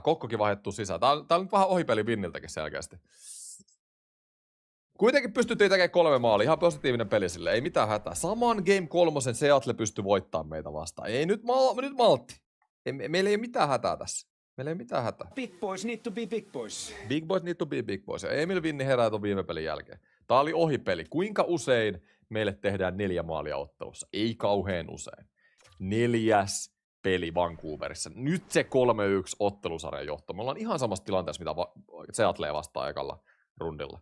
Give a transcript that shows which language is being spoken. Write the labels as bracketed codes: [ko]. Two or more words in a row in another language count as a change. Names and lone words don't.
[fi] Kokkokin vaihdettu sisään. Tää on nyt vähän ohipeli Vinniltäkin selkeästi. Kuitenkin pystyttiin tekemään 3 maalia. Ihan positiivinen peli sille. Ei mitään hätää. Saman Game 3 Seattle pystyi voittamaan meitä vastaan. Ei nyt maltti. Meillä ei ole mitään hätää tässä. Meillä ei mitään hätää. [en] Big boys need to be big boys. Big boys need to be big boys. [fi] Ja Emil Vinni herää ton viime pelin jälkeen. Tää oli ohipeli. Kuinka usein meille tehdään 4 maalia ottelussa? Ei kauhean usein. 4. peli Vancouverissa. Nyt se 3-1 ottelusarjan johto. Me ollaan ihan samassa tilanteessa, mitä Seattle vastaan ekalla rundilla.